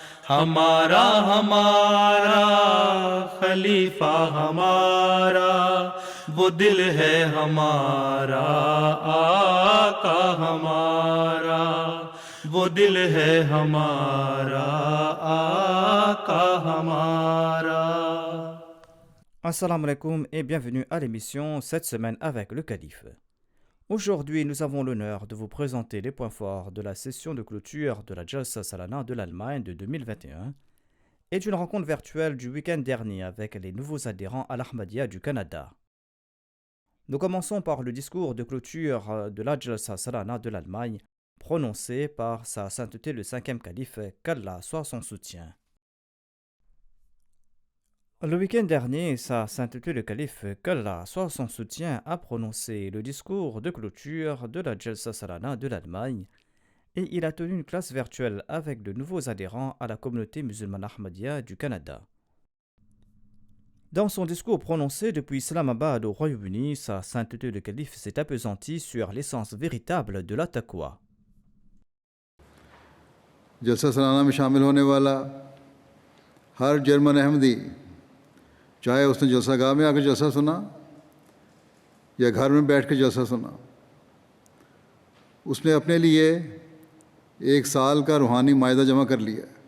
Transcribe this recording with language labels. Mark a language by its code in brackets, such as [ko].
[ur] ہمارا ہمارا خلیفہ ہمارا، وہ دل ہے ہمارا آقا ہمارا، وہ دل ہے ہمارا آقا ہمارا۔ [fr] Assalamu alaikum et bienvenue à l'émission Cette semaine avec le Calife. Aujourd'hui, nous avons l'honneur de vous présenter les points forts de la session de clôture de la Jalsa Salana de l'Allemagne de 2021 et d'une rencontre virtuelle du week-end dernier avec les nouveaux adhérents à l'Ahmadiyya du Canada. Nous commençons par le discours de clôture de la Jalsa Salana de l'Allemagne prononcé par Sa Sainteté le 5e calife, qu'Allah soit son soutien. Le week-end dernier, Sa Sainteté le Calife, qu'Allah soit son soutien, a prononcé le discours de clôture de la Jalsa Salana de l'Allemagne et il a tenu une classe virtuelle avec de nouveaux adhérents à la communauté musulmane Ahmadiyya du Canada. Dans son discours prononcé depuis Islamabad au Royaume-Uni, Sa Sainteté le Calife s'est appesanti sur l'essence véritable de la taqwa. [ur] جلسہ سالانہ میں شامل ہونے والا ہر German احمدی، چاہے اس نے جلسہ گاہ میں آ کر جلسہ سنا یا گھر میں بیٹھ کے جلسہ سنا، اس نے اپنے لیے ایک سال کا روحانی معاہدہ جمع کر لیا۔